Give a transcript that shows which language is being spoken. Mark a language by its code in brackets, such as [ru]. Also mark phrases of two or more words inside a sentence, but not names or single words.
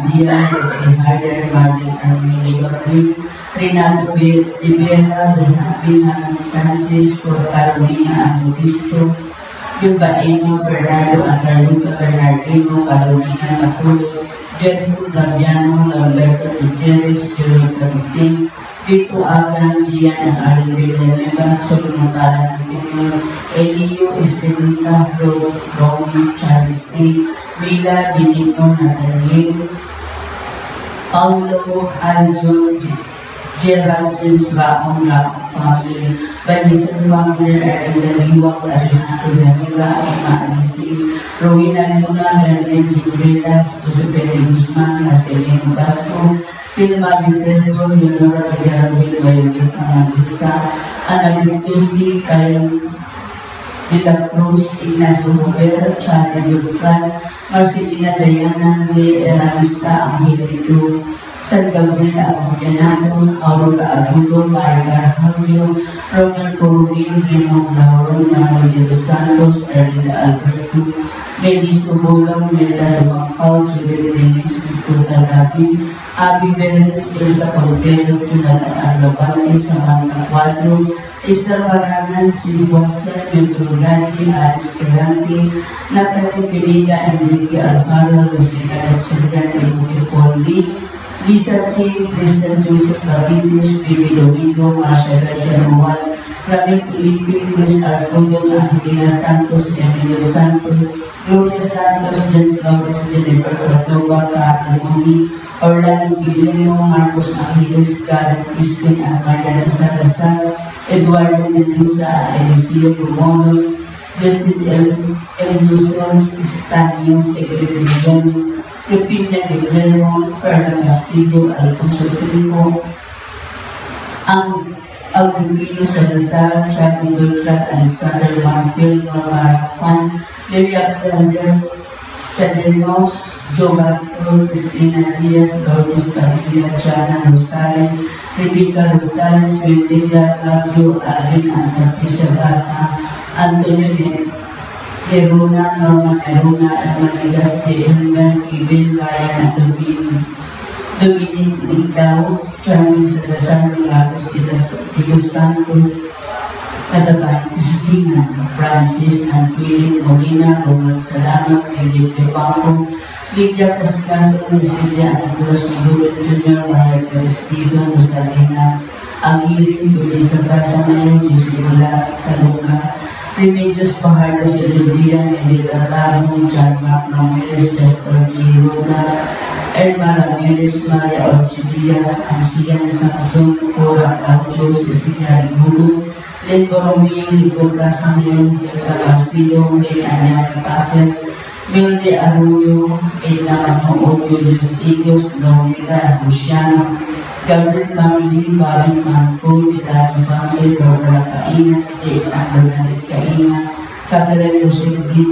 [en] Andia, Jose Harder, Martin Armini, Renato Rivera, Bernardina Sanchez, Carolina Angudisto, Bilbaino, Bernardo and Carlita Bernardino, Carolina Matulo, Jerry Labiano, Lamberto Gutierrez, Jerry Capitin, Vito Agan, Gian and Aaron Villanueva, Solomon Paranasino, Elio Estelita, Romy, Charles T, Vila, Benigno, Nathaniel, Paulo, Aljo, Gerald James Baon, family, Vanessa family, Erlinda Liwak, Alejandro Danira, Emma Alisi, Rowena Luna, René Gibrelas, Josepe Guzman, Marcelino Basco, Tilma Viterbo, Leonora Villarreal, Violeta Mandista, Ana Victusi, Kyle de la Cruz, Ignacio Robert, Charlie Beltran, Marcelina Diana, Le Eranista, Angelito, San Gabriel Aguinaldo, Aurora Agudo, Marga Julio, Ronald Coronel, Raymond Lauron, Manuel dos Santos, Erlinda Alberto, Melis Bolong, Melda Sumampao, Juliet Dennis, Cristota Lapis, Abby Beres, Elsa Conteros, Jonathan Arlobante, Samantha Cuadro, Esther Paranan, Silvasa, Mensurgani, Alex Ferrante, Natalie Pineda, Enrique Alvaro, Rosita Alexandra, Enrique Poli, Lisa Ch, Kristen Joseph Batitis, Bibi Domingo, Marcia Garcia Rowan, Ramil Felipe, Chris Arsodo, Angelina Santos, Emilio Santos, Gloria Santos, Jen Flores, Jennifer Cordova, Carl Moni, Orlando Guillermo, Marcos Angeles, Karen Crispin, and Mariana Salazar, Eduardo Mendoza, Eliseo Brumono, Blessed Elusons, Estanio, Secretary Jones, Pepina de Guillermo, Perla Castillo, Alfonso Trigo, Agripino Salazar, Charlie Beltran, Alexander Marfil, Norma Juan, Lilia Brander, Cadernos, Joe Castro, Cristina Diaz, Lourdes Padilla, Chana Rosales, Rebecca Rosales, Vendela, Fabio, Alvin, and Patricia Basa, Antonio de Runa, Norma Caruna, Almanigas de Elmer, Ibel, Ryan, and Dominic Nicdaos, Charmin Salazar, Milagros de los Santos, Katabay Kahilingan, Francis and Philip Molina, Ronald Salamat, Felipe Paco, Lydia Cascado, Cecilia Nicolas Miguel Jr., Maria Caristizo, Rosalina, Aguirre, Julissa Casamero, Gisela Salonga, Remedios Pajardo, Silvia, Nevada Lamo, John Mark Ramirez, Jasper G. Roda, Erma Ramirez, Maria Orchidia, Ansian Samson, Cora Gaucho, Cecilia Rigudo, Len Borromeo, Nicole Casamero, Hilda Marcillo, Len Anyana Paset, Milde Arroyo, Edna Mano, Julius Eagles, Loretta Luciano, Gabriel family, Bobby Marco, Vidal family, Barbara Kaina, Edna Bernadette Kaina, Catherine Joseph B.